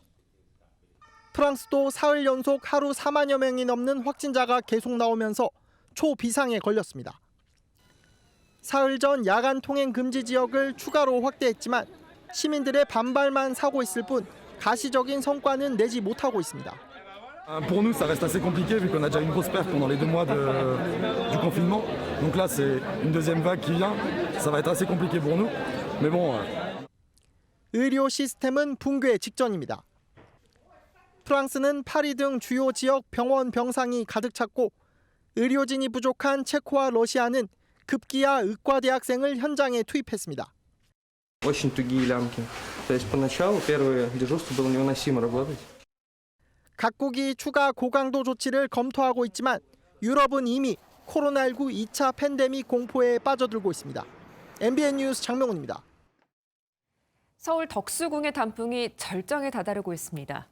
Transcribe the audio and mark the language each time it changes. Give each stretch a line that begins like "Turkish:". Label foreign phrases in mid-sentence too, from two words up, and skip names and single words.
Korean: 프랑스도 사흘 연속 하루 4만여 명이 넘는 확진자가 계속 나오면서 초비상에 걸렸습니다. 사흘 전 야간 통행 금지 지역을 추가로 확대했지만 시민들의 반발만 사고 있을 뿐 가시적인 성과는 내지 못하고 있습니다.
French: Pour nous, ça reste assez compliqué vu qu'on a déjà une grosse perte pendant les 2 mois du confinement. Donc là, c'est une deuxième vague qui vient. Ça va être assez compliqué pour nous. Mais bon.
Korean: 의료 시스템은 붕괴 직전입니다. 프랑스는 파리 등 주요 지역 병원 병상이 가득 찼고 의료진이 부족한 체코와 러시아는 급기야 의과대학생을 현장에 투입했습니다.
Russian: Очень тугие лямки. То есть поначалу первое дежурство было невыносимо работать.
Korean: 각국이 추가 고강도 조치를 검토하고 있지만 유럽은 이미 코로나19 2차 팬데믹 공포에 빠져들고 있습니다. MBN 뉴스 장명훈입니다. 서울 덕수궁의 단풍이 절정에 다다르고 있습니다.